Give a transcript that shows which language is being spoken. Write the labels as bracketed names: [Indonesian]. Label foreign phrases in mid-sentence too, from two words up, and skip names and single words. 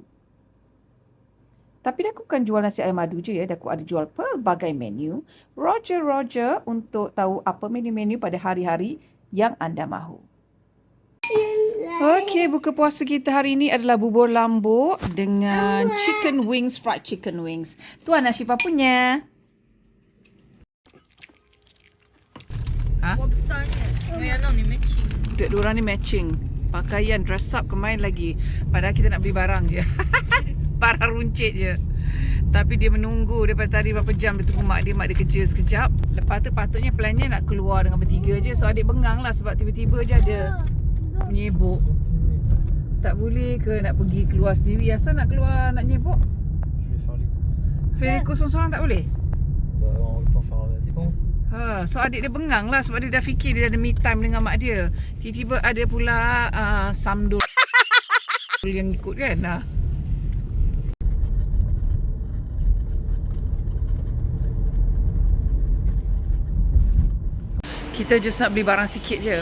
[Malay] Tapi aku bukan jual nasi ayam madu je ya. Aku ada jual pelbagai menu. Roger untuk tahu apa menu-menu pada hari-hari yang anda mahu. Okey, buka puasa kita hari ini adalah bubur lambuk dengan [English] chicken wings, fried chicken wings. [Malay] Tuan Ashifa punya. Wabsanya. [French] Non, on est matching. [Malay] Dua orang ni matching. Pakaian, [English] dress up, [Malay] kemain lagi. Padahal kita nak beli barang je. Barang runcit je. Tapi dia menunggu daripada tadi berapa jam. Dia tunggu mak dia kerja sekejap. Lepas tu patutnya plannya nak keluar dengan bertiga je. So adik bengang lah sebab tiba-tiba je ada menyebuk. Tak boleh ke nak pergi keluar sendiri? Asal nak keluar nak nyebuk? [French] Je vais faire les courses. [Malay] Ferry kosong seorang tak boleh? [French] Bah, autant faire avec toi. [Malay] So adik dia bengang lah sebab dia dah fikir dia ada [English] me time [Malay] dengan mak dia. Tiba-tiba ada pula samdul yang ikut kan. Kita just nak beli barang sikit je.